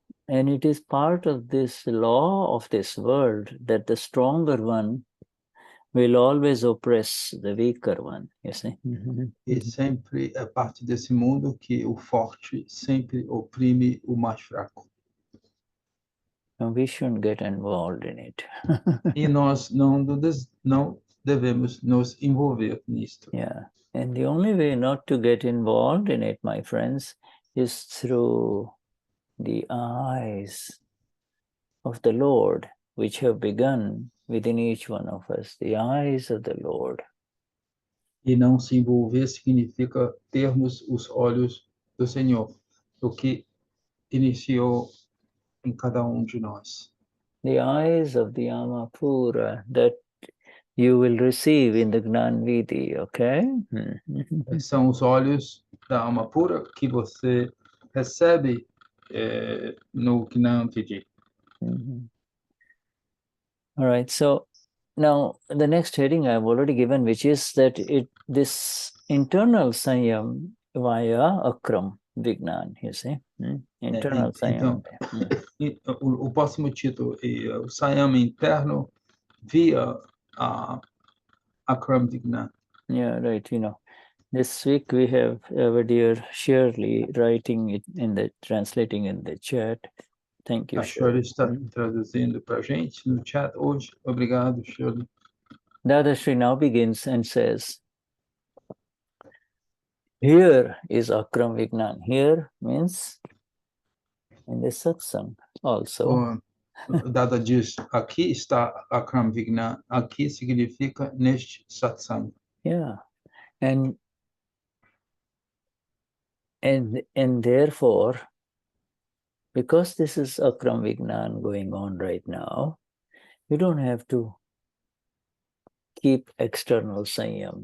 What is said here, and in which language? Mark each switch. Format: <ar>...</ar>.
<en>And it is part of this law of this world that the stronger one will always oppress the weaker one, you see.</en> <pt>E sempre é parte desse mundo que o forte sempre oprime o mais fraco.</pt> <en>And we shouldn't get involved in it.</en> <pt>E nós não devemos nos envolver nisto.</pt> <en>Yeah, and the only way not to get involved in it, my friends, is through the eyes of the Lord, which have begun within each one of us, the eyes of the Lord.</en> <pt>E não se envolver significa termos os olhos do Senhor, o que iniciou em cada de nós.</pt> <en>The eyes of the Amapura that you will receive in the Gnani Vidhi, okay?</en> <pt>São os olhos da alma pura que você recebe no Gnani Vidhi.</pt> <en>All right, so now the next heading I've already given, which is that this internal Saiyam Via Akram Vignan, you see? Internal Saiyam.</en> <pt>Então, o próximo título é o Saiyam interno via Akram Vignan.</pt> <en>Yeah, right, you know. This week we have our dear Schirley writing it translating in the chat. Thank you,</en> <pt>Shirley está traduzindo para a gente no chat hoje. Obrigado, Shirley.</pt> <en>Dadashri now begins and says, here is Akram Vignan. Here means in the satsang also.</en> <pt>Dada diz, aqui está Akram Vignan. Aqui significa neste satsang.</pt> <en>Yeah, and therefore, because this is Akram Vignan going on right now, you don't have to keep external Saiyam.</en>